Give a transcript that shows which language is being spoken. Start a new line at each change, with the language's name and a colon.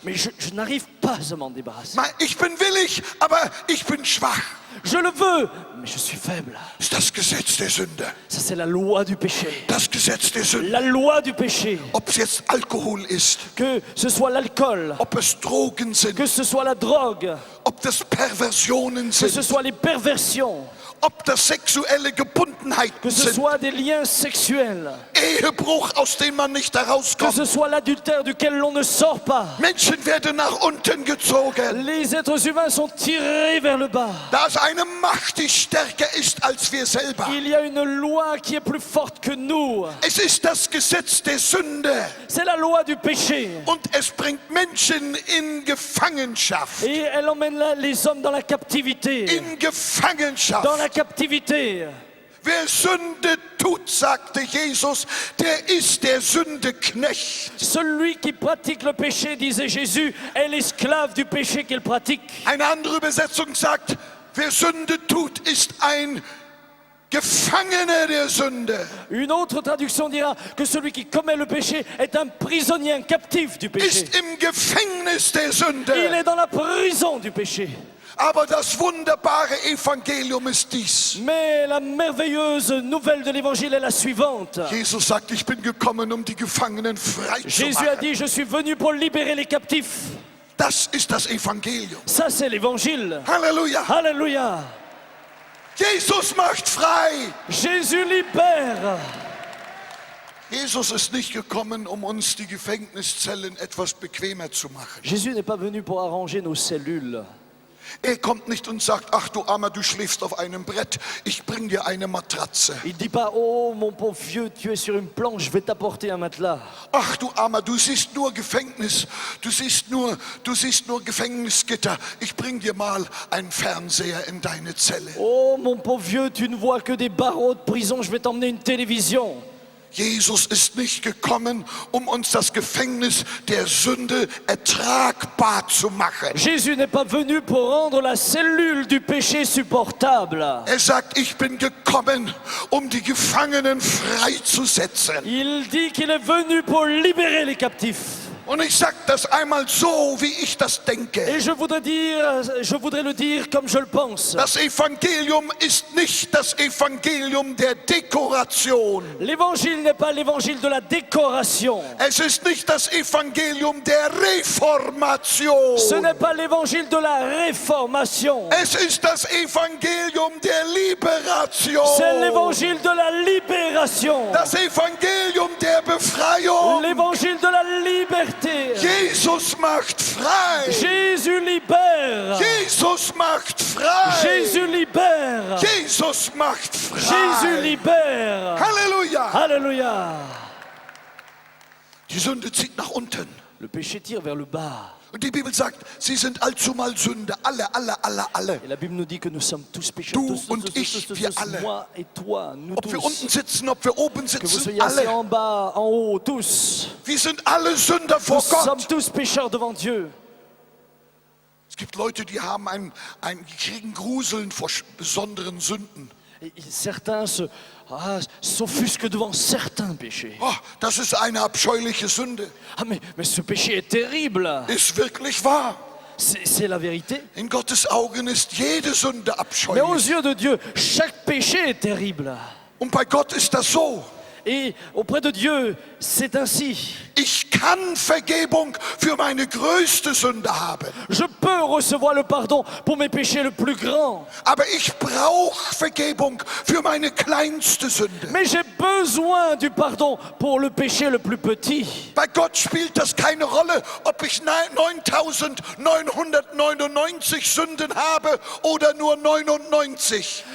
French: Mais je n'arrive pas à m'en débarrasser.
German: Ich bin willig, aber ich bin schwach.
French: Je le veux, mais je suis faible.
German: Das ist das Gesetz der Sünde.
French: Ça, c'est la loi du péché.
German: Das Gesetz der Sünde.
French: La loi du péché.
German: Ob es jetzt Alkohol ist,
French: Que ce soit l'alcool,
German: ob es Drogen sind,
French: que ce soit la drogue,
German: ob das Perversionen
French: que ce
German: sind,
French: soit les perversions,
German: ob das sexuelle Gebundenheiten
French: que ce
German: sind,
French: soit des liens sexuels,
German: Ehebruch, aus dem man nicht
French: que
German: herauskommt.
French: ce soit l'adultère duquel l'on ne sort pas.
German: Menschen werden nach unten gezogen.
French: Les êtres humains sont tirés vers le bas.
German: Da ist eine Macht, die stärker ist als wir selber.
French: Il y a une loi qui est plus forte que nous.
German: Es ist das Gesetz der Sünde
French: C'est la loi du péché.
German: und es bringt Menschen in Gefangenschaft.
French: Et elle emmène les hommes dans la captivité.
German: In Gefangenschaft.
French: Dans la captivité.
German: Wer Sünde tut, sagte Jesus, der ist der Sündeknecht.
French: Celui qui pratique le péché, disait Jésus, est l'esclave du péché qu'il pratique.
German: Eine andere Übersetzung sagt, wer Sünde tut, ist ein Gefangener der Sünde.
French: Une autre traduction dira que celui qui commet le péché est un prisonnier, un captif du péché.
German: Ist im Gefängnis der
French: Il
German: Sünde.
French: est dans la prison du péché.
German: Aber das wunderbare Evangelium ist dies.
French: Mais la merveilleuse nouvelle de l'évangile est la suivante.
German: Jesus sagt, ich bin gekommen, um die Gefangenen frei zu
French: Jésus a
German: machen.
French: dit, je suis venu pour libérer les captifs.
German: Das ist das Evangelium.
French: Ça, c'est l'évangile.
German: Halleluja.
French: Alléluia.
German: Jesus macht frei.
French: Jésus libère.
German: Jesus ist nicht gekommen, um uns die Gefängniszellen etwas bequemer zu machen.
French: Jésus n'est pas venu pour arranger nos cellules.
German: Er kommt nicht und sagt, ach du Armer, du schläfst auf einem Brett, ich bring dir eine Matratze.
French: Il dit pas, oh mon pauvre vieux, tu es sur une planche, je vais t'apporter un matelas.
German: Ach du Armer, du siehst nur Gefängnis, du siehst nur Gefängnisgitter. Ich bring dir mal einen Fernseher in deine Zelle.
French: Oh mon pauvre vieux, tu ne vois que des barreaux de prison, je vais t'emmener une télévision.
German: Jesus ist nicht gekommen, um uns das Gefängnis der Sünde ertragbar zu machen.
French: Jésus n'est pas venu pour rendre la cellule du péché supportable.
German: Er sagt, ich bin gekommen, um die Gefangenen freizusetzen.
French: Il dit qu'il est venu pour libérer les captifs.
German: Und ich sage das einmal so, wie ich das denke.
French: Et je voudrais le dire comme je le pense.
German: Das Evangelium ist nicht das Evangelium der Dekoration.
French: L'évangile n'est pas l'évangile de la décoration.
German: Es ist nicht das Evangelium der Reformation.
French: Ce n'est pas l'évangile de la réformation.
German: Es ist das Evangelium der Liberation.
French: C'est l'évangile de la libération.
German: Das Evangelium der Befreiung.
French: L'évangile de la liberté.
German: Jesus macht frei.
French: Jésus libère.
German: Jesus macht frei.
French: Jésus libère.
German: Jesus macht frei.
French: Jésus libère.
German: Halleluja.
French: Alléluia.
German: Die Sünde zieht nach unten.
French: Le péché tire vers le bas.
German: Und die Bibel sagt, sie sind allzumal Sünde. Alle.
French: Et la Bible nous dit que nous sommes tous pécheurs.
German: Du
French: Tous,
German: und ich, wir alle.
French: moi et toi, nous
German: Ob wir unten
French: tous.
German: sitzen, ob wir oben
French: Que vous
German: sitzen,
French: soyez assis
German: alle.
French: en bas, en haut, tous.
German: Wir sind alle Sünder vor
French: Nous sommes
German: Gott.
French: tous pécheurs devant Dieu.
German: Es gibt Leute, die die kriegen Gruseln vor besonderen Sünden.
French: Et certains s'offusquent devant certains péchés.
German: Oh, das ist eine abscheuliche Sünde.
French: Ah mais ce péché est terrible.
German: Ist wirklich wahr.
French: C'est la vérité.
German: In Gottes Augen ist jede Sünde
French: Mais aux
German: abscheulich.
French: yeux de Dieu, chaque péché est terrible.
German: Und bei Gott ist das so.
French: Et auprès de Dieu, c'est ainsi.
German: Ich kann Vergebung für meine größte Sünde haben.
French: Je peux recevoir le pardon pour mes péchés le plus grands.
German: Aber ich brauche Vergebung für meine kleinste Sünde.
French: Mais j'ai besoin du pardon pour le péché le plus petit.
German: Bei Gott spielt das keine Rolle, ob ich 9999 Sünden habe oder nur 99.